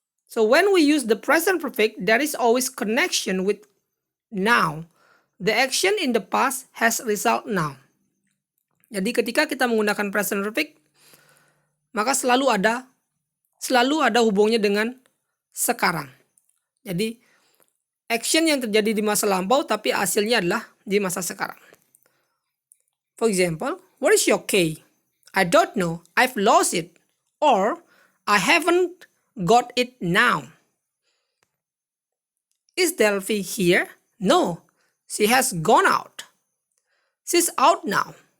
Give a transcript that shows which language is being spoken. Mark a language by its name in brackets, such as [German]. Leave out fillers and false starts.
[English] So when we use the present perfect, there is always connection with now. The action in the past has result now. [Indonesian] Jadi ketika kita menggunakan present perfect, maka selalu ada hubungnya dengan sekarang. Jadi action yang terjadi di masa lampau tapi hasilnya adalah di masa sekarang. [English] For example, what is your key? I don't know. I've lost it. Or I haven't got it now. Is Delphi here? No. She has gone out. She's out now.